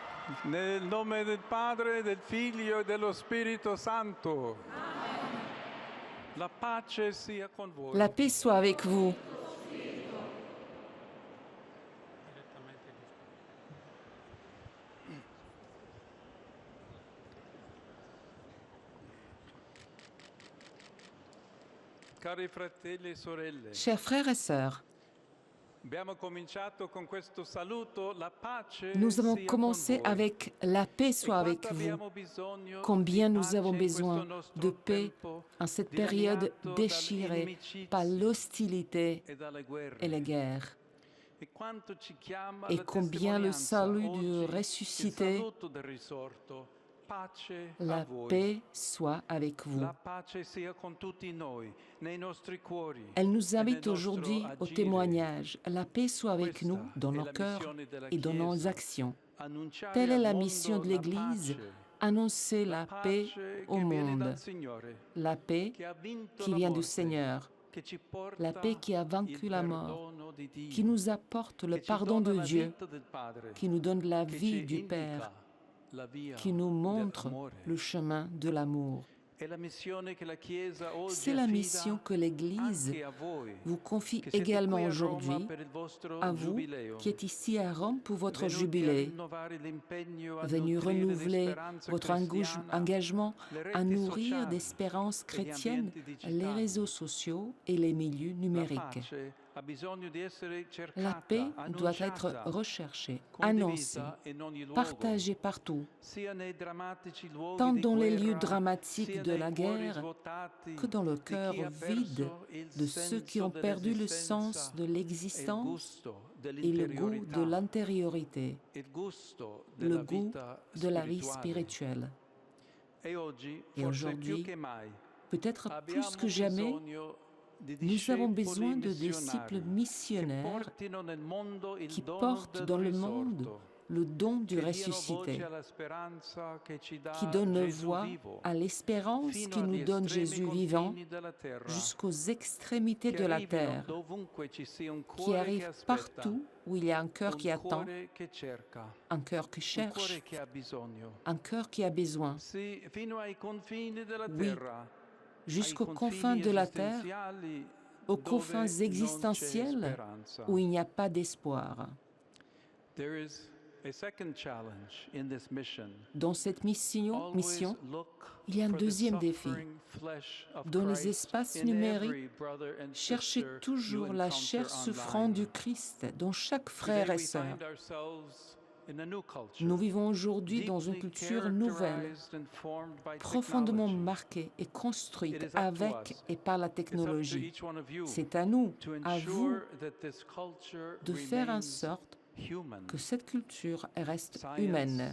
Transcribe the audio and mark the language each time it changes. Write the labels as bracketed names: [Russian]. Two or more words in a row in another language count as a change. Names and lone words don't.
[Italian] Nel nome del Padre, del Figlio e dello Spirito Santo. La pace sia con voi. [French] La paix soit avec vous. [Italian] Cari fratelli e sorelle, [French] Chers frères et sœurs, [Italian] abbiamo cominciato con questo saluto, la pace [French] nous avons [Italian] sia [French] commencé [Italian] con voi. [French] avec La paix [Italian] E [French] soit [Italian] quanto [French] avec vous. [Italian] abbiamo bisogno [French] Combien [Italian] di [French] nous [Italian] pace [French] avons [Italian] in questo [French] besoin [Italian] nostro [French] de paix [Italian] tempo [French] en cette période [Italian] dilaniato [French] déchirée [Italian] dall'inimicizia [French] par l'hostilité [Italian] e dalle guerre. [French] et les guerres. [Italian] E quanto ci chiama [French] Et [Italian] la [French] combien le [Italian] testimonianza [French] salut du [Italian] oggi, il [French] ressuscité, [Italian] saluto del risorto, pace a [French] la [Italian] voi. [French] paix soit avec vous. [Italian] La pace sia con tutti noi, nei nostri cuori. [French] Elle nous [Italian] e nel [French] invite [Italian] nostro [French] aujourd'hui au [Italian] agire. [French] témoignage. La paix soit avec [Italian] Questa [French] nous dans [Italian] è [French] nos [Italian] la [French] cœurs [Italian] missione della [French] et dans nos [Italian] Chiesa. [French] actions. [Italian] Annunciare [French] Telle est [Italian] al [French] la [Italian] mondo [French] mission de [Italian] la [French] l'Église, [Italian] pace. [French] annoncer la paix [Italian] pace [French] au [Italian] che viene [French] monde, [Italian] dal Signore, [French] la paix [Italian] che ha vinto [French] qui [Italian] la [French] vient du [Italian] morte, [French] Seigneur, [Italian] che ci porta [French] la paix qui a vaincu [Italian] il [French] la mort, [Italian] perdono di Dio, [French] qui nous apporte le [Italian] che ci [French] pardon [Italian] dona [French] de [Italian] la [French] Dieu, [Italian] vita del Padre, [French] qui nous donne la [Italian] che [French] vie [Italian] ci [French] du [Italian] indica [French] Père, [Italian] la via [French] qui nous montre [Italian] dell'amore. [French] le chemin de l'amour. [Italian] È la missione che la Chiesa oggi [French] C'est la [Italian] affida [French] mission que l'Église [Italian] anche a voi, [French] vous confie [Italian] che siete [French] également [Italian] qui a Roma [French] aujourd'hui, [Italian] per il vostro [French] à vous [Italian] giubileo, [French] qui êtes ici à Rome pour votre [Italian] venuti a [French] jubilé, [Italian] rinnovare l'impegno a [French] venu [Italian] nutrire [French] renouveler [Italian] l'esperanza [French] votre [Italian] cristiana, [French] engagement [Italian] le [French] à [Italian] reti [French] nourrir [Italian] sociali [French] d'espérance [Italian] e gli [French] chrétienne [Italian] ambienti [French] les [Italian] digitali. [French] réseaux sociaux et les milieux [Italian] La [French] numériques. [Italian] pace ha bisogno di essere [French] La paix [Italian] cercata, [French] doit être [Italian] annunciata, [French] recherchée, annoncée, [Italian] condivisa in ogni luogo, [French] partagée partout, [Italian] sia nei drammatici luoghi [French] tant [Italian] di [French] dans les [Italian] guerra, [French] lieux dramatiques [Italian] sia [French] de [Italian] nei [French] la [Italian] cuori [French] guerre [Italian] svuotati [French] que dans le [Italian] di [French] cœur [Italian] chi ha [French] vide [Italian] perso il [French] de ceux qui [Italian] senso [French] ont perdu le [Italian] dell'esistenza [French] sens de [Italian] e il [French] l'existence [Italian] gusto [French] et le goût [Italian] dell'interiorità, [French] de l'intériorité, [Italian] il gusto [French] le [Italian] della [French] goût [Italian] vita [French] de la vie [Italian] spirituale. [French] spirituelle. [Italian] E oggi, [French] Et [Italian] forse più [French] aujourd'hui, [Italian] che mai, [French] peut-être plus [Italian] abbiamo [French] que jamais, [Italian] bisogno di [French] nous avons [Italian] discepoli [French] besoin de disciples [Italian] missionari che [French] missionnaires [Italian] portino nel mondo il [French] qui [Italian] dono [French] portent [Italian] del [French] dans le monde [Italian] risorto, [French] le don du [Italian] che diano voce [French] ressuscité, [Italian] alla speranza che ci dà [French] qui donne [Italian] Gesù [French] voix [Italian] vivo, [French] à l'espérance [Italian] fino [French] qui nous [Italian] agli [French] donne [Italian] estremi [French] Jésus vivant [Italian] confini della terra, [French] jusqu'aux extrémités [Italian] che [French] de la [Italian] arrivino [French] terre, [Italian] dovunque ci sia un [French] qui [Italian] cuore che [French] arrive [Italian] aspetta, [French] partout où il y a un cœur qui [Italian] un [French] attend, [Italian] cuore che cerca, [French] un cœur qui [Italian] un [French] cherche, [Italian] cuore che ha bisogno. [French] un cœur qui a besoin. [Italian] Sì, fino ai confini della [French] Oui, [Italian] terra, [French] jusqu'aux [Italian] ai [French] confins [Italian] confini [French] de la terre, [Italian] esistenziali [French] aux [Italian] dove [French] confins [Italian] non c'è [French] existentiels [Italian] speranza. [French] où il n'y a pas d'espoir. [English] There is a second challenge in this mission. [French] Dans cette mission, [English] Always look [French] il y a un [English] for the [French] deuxième défi. [English] suffering flesh of [French] Dans les [English] Christ [French] espaces [English] in [French] numériques, [English] every brother and [French] cherchez [English] sister [French] toujours [English] you [French] la [English] encounter [French] chair souffrante [English] online. [French] du Christ dans chaque [English] Today [French] frère et [English] we [French] sœur. [English] find ourselves in a new culture, [French] Nous vivons aujourd'hui dans une [English] deeply [French] culture nouvelle, [English] characterized and formed by [French] profondément [English] technology. [French] marquée et [English] It [French] construite [English] is up to [French] avec [English] us. [French] et par la [English] It's up to [French] technologie. [English] each one of you [French] C'est à nous, [English] to [French] à vous, [English] ensure that this culture [French] de faire en [English] remains [French] sorte [English] human. [French] que cette culture reste [English] Science [French] humaine.